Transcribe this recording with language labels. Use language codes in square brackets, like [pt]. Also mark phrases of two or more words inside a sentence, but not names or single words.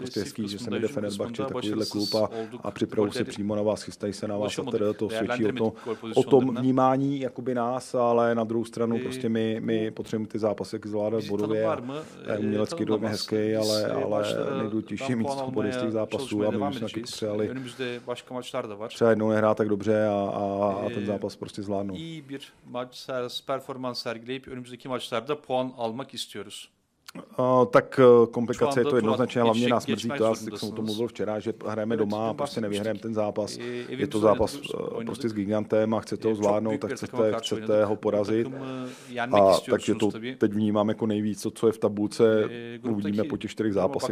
[cs] prostě hezký, že se nejde Fenerbahče, takovýhle klub a připravují se přímo na vás, chystají se na vás a teda to svědčí o tom vnímání jakoby nás, ale na druhou stranu prostě my potřebujeme ty zápasy zvládat bodově a umělecký dom je hezký, ale nejdůležitější mít body z těch zápasů a my jsme taky potřebovali třeba jednou nehrát tak dobře a ten zápas prostě zvládnout. [tr] İyi bir maç performans sergileyip önümüzdeki maçlarda puan almak istiyoruz. [cs] Tak komplikace je to jednoznačně, hlavně nás mrzí to, já jsem o tom mluvil včera, že hrajeme doma a prostě nevyhrajeme ten zápas. Je to zápas prostě s gigantem a chcete ho zvládnout, tak chcete ho porazit. Takže to teď vnímám jako nejvíc, co je v tabulce, uvidíme po těch 4 zápasech.